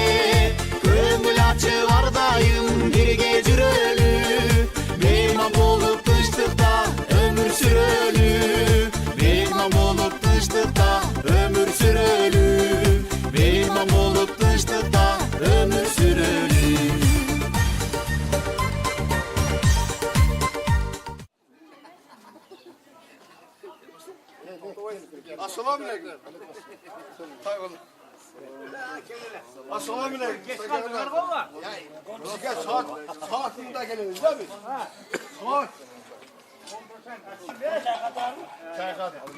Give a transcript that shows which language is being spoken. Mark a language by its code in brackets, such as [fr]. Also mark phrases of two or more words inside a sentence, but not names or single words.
[ky] Көңүл ачып ар дайым бирге жүрөлү. Мейман болуп тынчтыкта өмүр сүрөлү. Мейман болуп тынчтыкта өмүр сүрөлү. Мейман болуп тынчтыкта өмүр сүрөлү. [ar] السلام عليكم. السلام عليكم. [tr] Geç kaldılar baba. Sizge saatinde geliriz değil mi? Saat. Çay kadar.